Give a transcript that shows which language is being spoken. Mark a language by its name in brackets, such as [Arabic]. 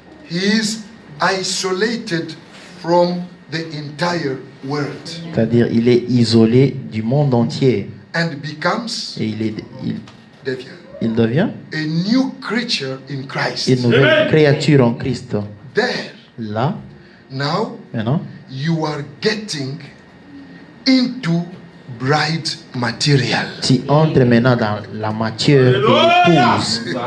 [English] he is isolated from the entire world [French] c'est-à-dire il est isolé du monde entier [English] and becomes [French] et devient il devient [English] a new creature in Christ. [French] une nouvelle créature en Christ. [English] There, [French] Là, [English] now [French] maintenant, [English] you are getting into bride material. [French] tu entres maintenant dans la matière de l'épouse.